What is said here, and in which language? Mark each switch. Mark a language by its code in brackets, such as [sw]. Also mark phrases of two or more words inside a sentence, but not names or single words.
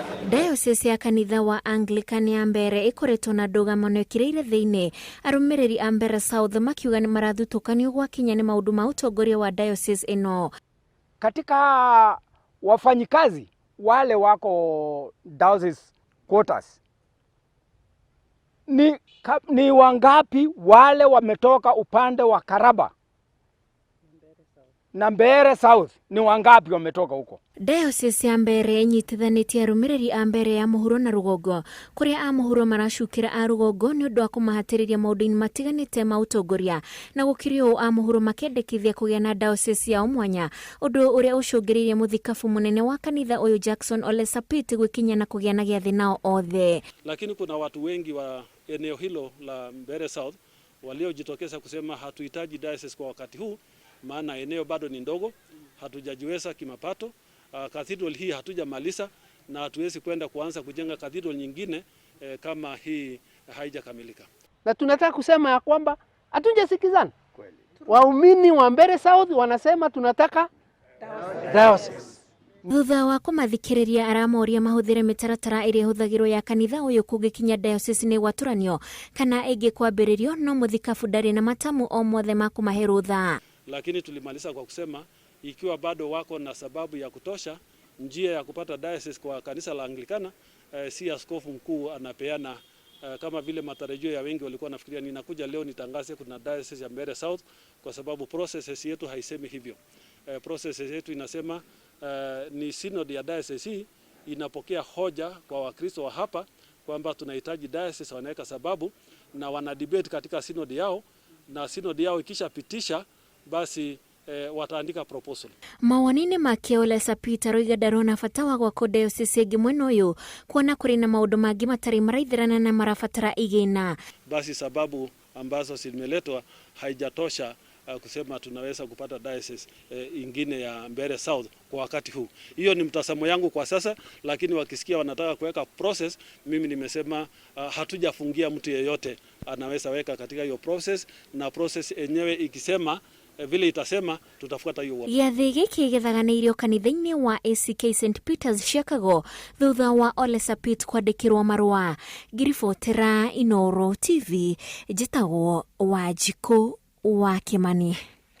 [ki] Diocese ya kanitha wa Anglican ya Mbeere ikoretwo na ndũgamo ikireire thiini. Arumiriri a Mbeere South makiuga nimarahatiririo gwakinya ni maundu ma utongoria wa diocese ino. [sw] Katika wafanyikazi wale wako [en] diocese quarters, [sw] ni wangapi wale wametoka upande wa Karaba na Mbeere South? Ni wangapi wametoka huko? [ki] Diocese ya Mbeere nyitithanitie Arumiriri a Mbeere ya muhuro na rugongo, kuria a muhuro maracukira a rugongo ni undu wa kumahatiriria maundu-ini matiganite ma utongoria, na gukirio a muhuro makendekithia kugia na diocese ya mwanya, undu uria ucungiririe Muthikabu munene wa kanitha uyu Jackson Ole Sapit gwakinya na kugia na giathi nao othe. [sw] Lakini kuna watu wengi wa eneo hilo la Mbeere South waliojitokeza kusema hatuhitaji diocese kwa wakati huu, maana eneo bado ni ndogo, hatujajiweza kimapato. Cathedral hii hatujamaliza na hatuwezi kwenda kuanza kujenga cathedral nyingine kama hii haijakamilika. Na tunataka kusema ya kwamba hatujasikizana. Waumini wa Mbeere South wanasema tunataka diocese. [ki] Thutha wa kumathikiriria aramoria mahuthire mitaratara iria huthagirwo ya kanitha uyu kugikinya diocese ni gwaturanio kana igi kwambiririo, no Muthikabu ndari na matamu o mothe ma kumahe rutha. [sw] Lakini tulimaliza kwa kusema ikiwa bado wako na sababu ya kutosha, njia ya kupata diocese kwa kanisa la Anglikana, si askofu mkuu anapeana kama vile matarajio ya wengi walikuwa nafikiria. Ninakuja leo nitangaze kuna diocese ya Mbeere South, kwa sababu processes yetu haisemi hivyo. Processes yetu inasema ni synod ya diocese hii inapokea hoja kwa Wakristo wa hapa kwamba tunahitaji diocese, wanaweka sababu na wana debate katika synod yao, na synod yao ikishapitisha basi wataandika proposal. [ki] Mawanine makiuga Ole Sapit roiga ndarona bata wa gwako diocese ingi mwena uyu, kuona kuri na maundu mangi matari maraithirana na marabatara igina. [sw] Basi sababu ambazo zimeletwa haijatosha kusema tunaweza kupata diocese ingine ya Mbeere South kwa wakati huu. Hiyo ni mtazamo yangu kwa sasa, lakini wakisikia wanataka kuweka process, mimi nimesema hatujafungia mtu yeyote, anaweza weka katika hiyo process, na process enyewe ikisema vile itasema tutafuata hiyo. [ki] Giathi giki githaganiirio kanitha-ini wa ACK St Peters Chicago thutha wa Ole Sapit kwandikirwo marua. Ngiribotera Inooro TV, njitagwo Wanjiku wa Kimani.